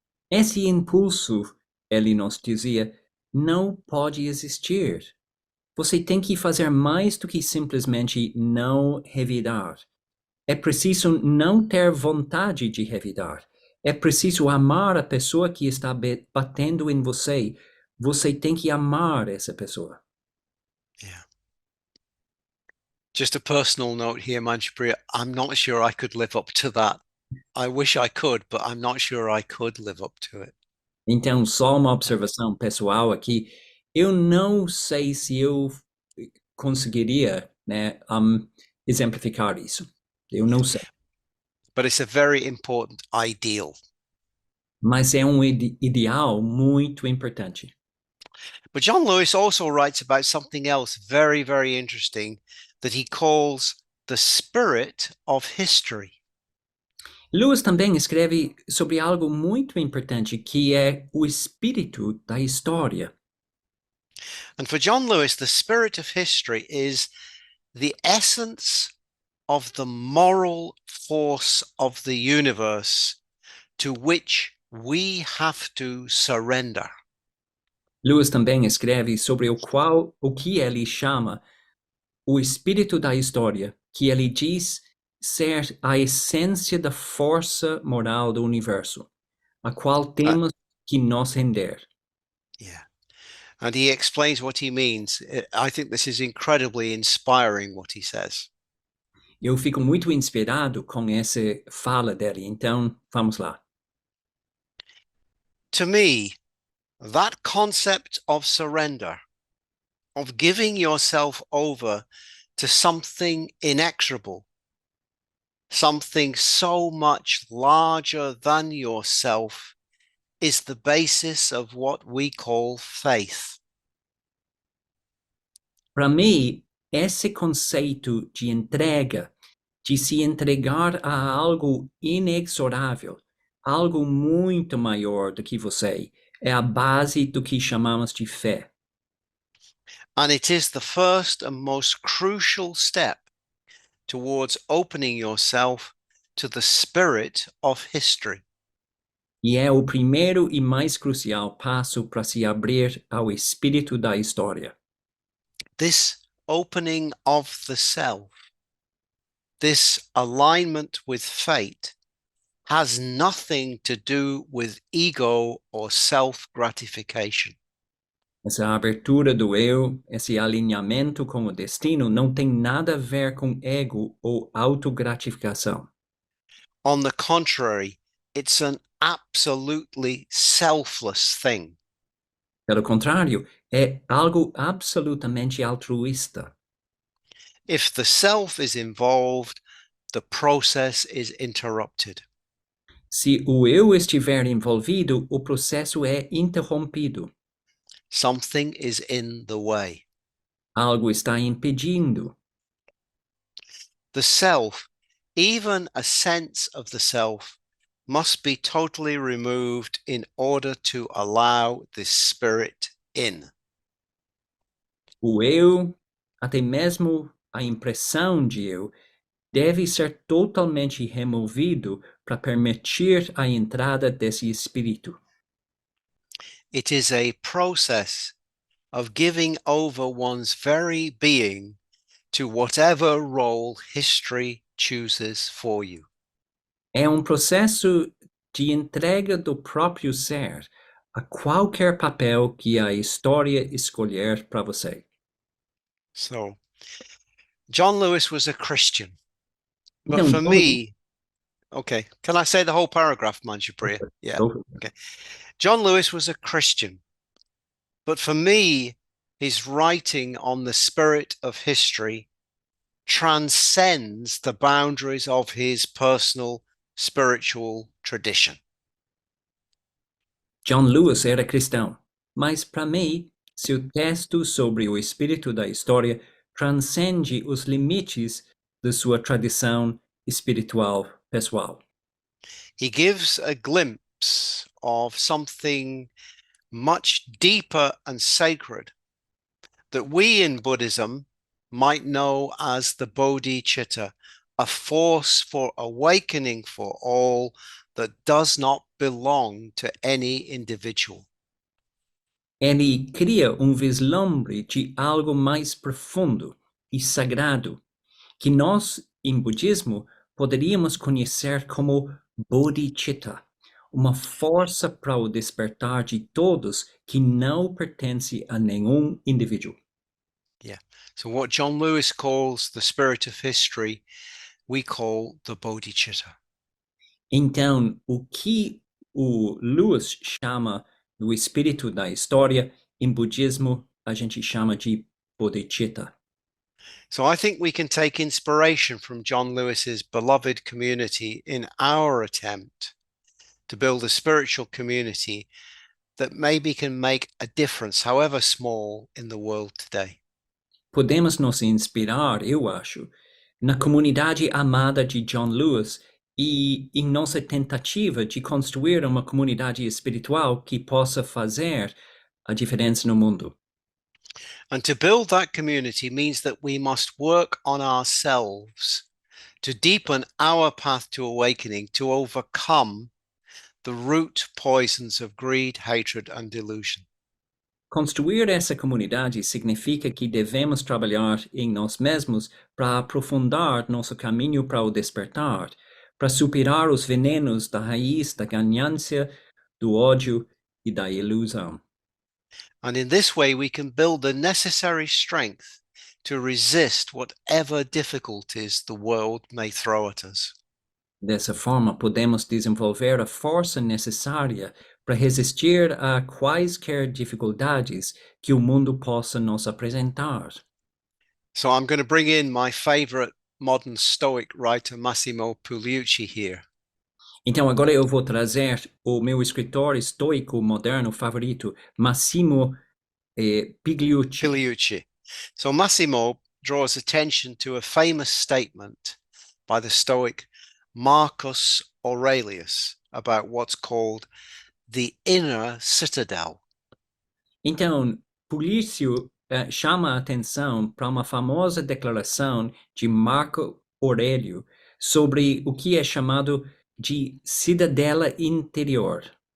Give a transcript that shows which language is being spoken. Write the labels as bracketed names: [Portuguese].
[Portuguese] Esse impulso, ele nos dizia, não pode existir. Você tem que fazer mais do que simplesmente não revidar. É preciso não ter vontade de revidar. É preciso amar a pessoa que está batendo em você. Você tem que amar essa pessoa. [English] Yeah. Just a personal note here, Manjupriya, I'm not sure I could live up to that. I wish I could, but I'm not sure I could live up to it. [Portuguese] Então, só uma observação pessoal aqui. Eu não sei se eu conseguiria, né, exemplificar isso. Eu não sei. [English] But it's a very important ideal. [Portuguese] Mas é ideal muito importante. [English] But John Lewis also writes about something else very, very interesting that he calls the spirit of history. [Portuguese] Lewis também escreve sobre algo muito importante, que é o espírito da história. [English] And for John Lewis, the spirit of history is the essence of the moral force of the universe to which we have to surrender. [Portuguese] Lewis também escreve sobre o que ele chama o espírito da história, que ele diz ser a essência da força moral do universo, a qual temos que nos render. [English] Yeah. And he explains what he means. I think this is incredibly inspiring what he says. [Portuguese] Eu fico muito inspirado com essa fala dele, então vamos lá. [English] To me, that concept of surrender, of giving yourself over to something inexorable, something so much larger than yourself, is the basis of what we call faith. [Portuguese] Para mim, esse conceito de entrega, de se entregar a algo inexorável, algo muito maior do que você, é a base do que chamamos de fé. [English] And it is the first and most crucial step towards opening yourself to the spirit of history. [Portuguese] E é o primeiro e mais crucial passo para se abrir ao espírito da história. [English] This opening of the self, this alignment with fate, has nothing to do with ego or self-gratification. [Portuguese] Essa abertura do eu, esse alinhamento com o destino, não tem nada a ver com ego ou autogratificação. [English] On the contrary, it's an absolutely selfless thing. [Portuguese] Pelo contrário, é algo absolutamente altruísta. [English] If the self is involved, the process is interrupted. [Portuguese] Se o eu estiver envolvido, o processo é interrompido. [English] Something is in the way. [Portuguese] Algo está impedindo. [English] The self, even a sense of the self, must be totally removed in order to allow this spirit in. [Portuguese] O eu, até mesmo a impressão de eu, deve ser totalmente removido para permitir a entrada desse espírito. [English] It is a process of giving over one's very being to whatever role history chooses for you. [Portuguese] É um processo de entrega do próprio ser a qualquer papel que a história escolher para você. [English] So, John Lewis was a Christian, but [Portuguese] Então, [English] for me, okay, can I say the whole paragraph, Manjupriya? Yeah, okay. John Lewis was a Christian, but for me, his writing on the spirit of history transcends the boundaries of his personal spiritual tradition. [Portuguese] John Lewis era cristão, mas para mim, seu texto sobre o espírito da história transcende os limites de sua tradição espiritual pessoal. [English] He gives a glimpse of something much deeper and sacred that we in Buddhism might know as the bodhicitta, a force for awakening for all that does not belong to any individual. [Portuguese] Ele cria vislumbre de algo mais profundo e sagrado, que nós, em budismo, poderíamos conhecer como bodhicitta, uma força para o despertar de todos que não pertence a nenhum indivíduo. [English] Yeah. So what John Lewis calls the spirit of history, we call the bodhicitta. [Portuguese] Então, o que o Lewis chama do espírito da história, em budismo, a gente chama de bodhicitta. [English] So I think we can take inspiration from John Lewis's beloved community in our attempt to build a spiritual community that maybe can make a difference, however small, in the world today. [Portuguese] Podemos nos inspirar, eu acho, na comunidade amada de John Lewis e em nossa tentativa de construir uma comunidade espiritual que possa fazer a diferença no mundo. [English] And to build that community means that we must work on ourselves to deepen our path to awakening, to overcome the root poisons of greed, hatred, and delusion. [Portuguese] Construir essa comunidade significa que devemos trabalhar em nós mesmos para aprofundar nosso caminho para o despertar, para superar os venenos da raiz da ganância, do ódio e da ilusão. [English] And in this way, we can build the necessary strength to resist whatever difficulties the world may throw at us. [Portuguese] Dessa forma, podemos desenvolver a força necessária para resistir a quaisquer dificuldades que o mundo possa nos apresentar. [English] So I'm going to bring in my favorite modern Stoic writer, Massimo Pugliucci, here. [Portuguese] Então, agora eu vou trazer o meu escritor estoico moderno favorito, Massimo Pigliucci. Pugliucci. [English] So Massimo draws attention to a famous statement by the Stoic Marcus Aurelius about what's called the inner citadel. [Portuguese] Então, Pugliucci chama a atenção para uma famosa declaração de Marco Aurélio sobre o que é chamado de cidadela interior.